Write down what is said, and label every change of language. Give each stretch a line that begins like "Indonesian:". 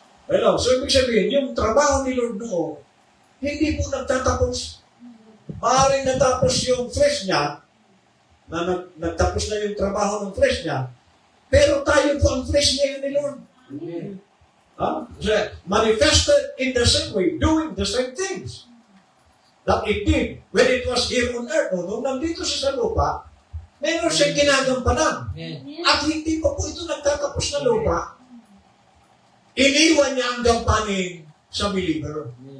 Filipino: Hello, so ibig sabihin, yung trabaho ni Lord noon, hindi po nagtatapos. Maaaring natapos yung flesh niya, na nagtapos na yung trabaho ng flesh niya, pero tayo po ang flesh niya ni Lord. Amen.
English: Manifested in the same way, doing the same things that it did when it was here on earth.
Filipino: Nung nandito siya sa lupa, meron siyang ginagampanan. At hindi pa po ito nagtatapos na lupa. Iniwan niya ang gampanin sa believer.